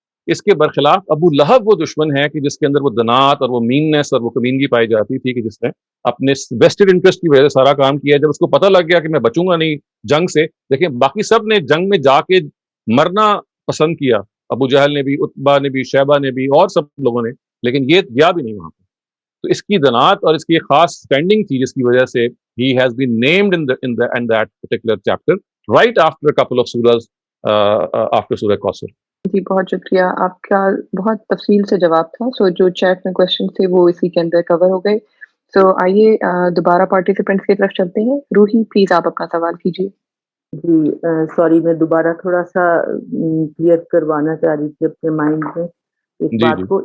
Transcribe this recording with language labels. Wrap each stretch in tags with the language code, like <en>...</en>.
<ur>اس کے برخلاف ابو لہب وہ دشمن ہے کہ جس کے اندر وہ دنات اور وہ میننس اور وہ کمینگی پائی جاتی تھی, کہ جس نے اپنے ویسٹڈ انٹرسٹ کی وجہ سے سارا کام کیا. جب اس کو پتہ لگ گیا کہ میں بچوں گا نہیں جنگ سے, دیکھیں باقی سب نے جنگ میں جا کے مرنا پسند کیا, ابو جہل نے بھی, عتبہ نے بھی, شیبہ نے بھی اور سب لوگوں نے, لیکن یہ گیا بھی نہیں وہاں پہ. تو اس کی دنات اور اس کی خاص سٹینڈنگ تھی جس کی وجہ سے</ur> <en>he has been named in that particular chapter right after a couple of surahs after Surah Kausar.</en> <ur>جی بہت شکریہ, آپ کا بہت تفصیل سے جواب تھا. سو جو چیٹ میں کوشچن تھے وہ اسی کے اندر کور ہو گئے. سو آئیے دوبارہ پارٹیسپینٹس کی طرف چلتے ہیں. روحی پلیز آپ اپنا سوال کیجیے. جی سوری, میں دوبارہ تھوڑا سا کلیئر کروانا چاہ رہی تھی اپنے مائنڈ میں ایک بات کو.</ur>